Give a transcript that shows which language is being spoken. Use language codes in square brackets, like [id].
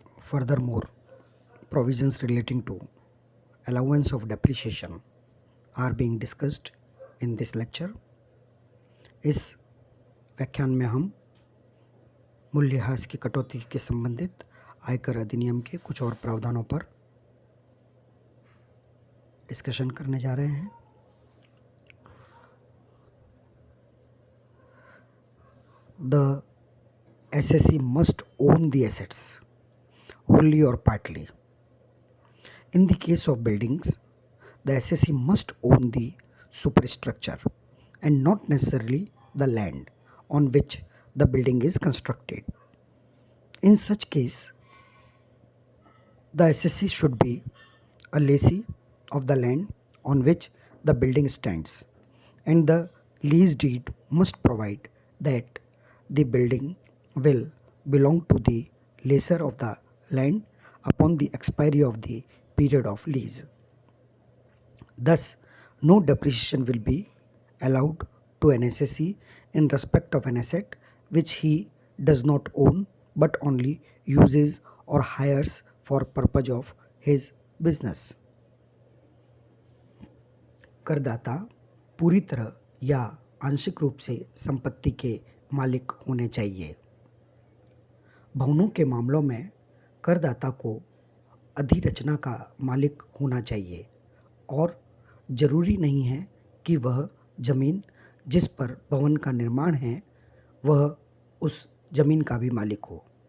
[en] Furthermore, provisions relating to allowance of depreciation are being discussed in this lecture. [hi] इस व्याख्यान में हम मूल्यह्रास की कटौती के संबंधित आयकर अधिनियम के कुछ और प्रावधानों पर डिस्कशन करने जा रहे हैं। [en] The SSE must own the assets wholly or partly. In the case of buildings, the SSE must own the superstructure and not necessarily the land on which the building is constructed. In such case, the SSE should be a lessee of the land on which the building stands, and the lease deed must provide that the building will belong to the lessor of the land upon the expiry of the period of lease. Thus, no depreciation will be allowed to an SSE in respect of an asset which he does not own but only uses or hires for purpose of his business. [hi] करदाता पूरी तरह या आंशिक रूप से संपत्ति के मालिक होने चाहिए। भवनों के मामलों में करदाता को अधिरचना का मालिक होना चाहिए और जरूरी नहीं है कि वह जमीन जिस पर भवन का निर्माण है वह उस जमीन का भी मालिक हो।